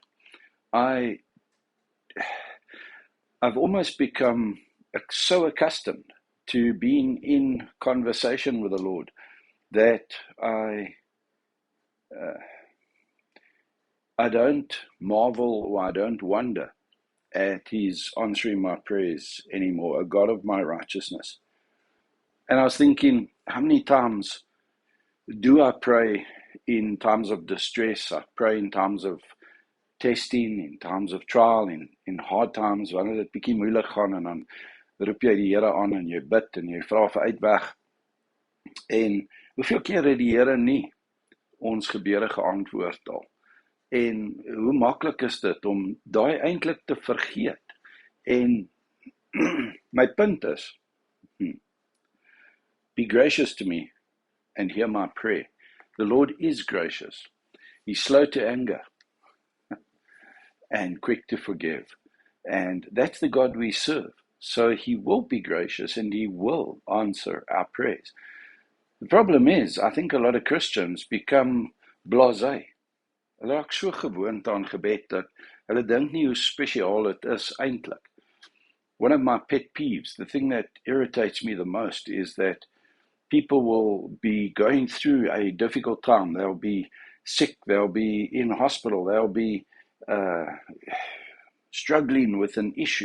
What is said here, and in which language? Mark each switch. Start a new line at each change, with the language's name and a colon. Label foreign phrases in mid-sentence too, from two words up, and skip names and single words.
English: I've almost become so accustomed to being in conversation with the Lord that I don't marvel or I don't wonder at His answering my prayers anymore, a God of my righteousness. And I was thinking, how many times do I pray in times of distress? I pray in times of testing, in times of trial, in hard times,
Afrikaans: wanneer dit bietjie moeilik gaan en dan roep jy die Here aan en jy bid en jy vra vir uitweg. En hoeveel keer het die Here nie ons gebede geantwoord al? En hoe maklik is dit om daai eintlik te vergeet? En my punt is,
English: be gracious to me and hear my prayer. The Lord is gracious. He's slow to anger and quick to forgive. And that's the God we serve. So He will be gracious and He will answer our prayers. The problem is, I think a lot of Christians become blasé.
Afrikaans: Hulle raak so gewoond aan gebed dat hulle dink nie hoe spesiaal dit is eintlik.
English: One of my pet peeves, the thing that irritates me the most, is that people will be going through a difficult time. They'll be sick, they'll be in hospital, they'll be struggling with an issue.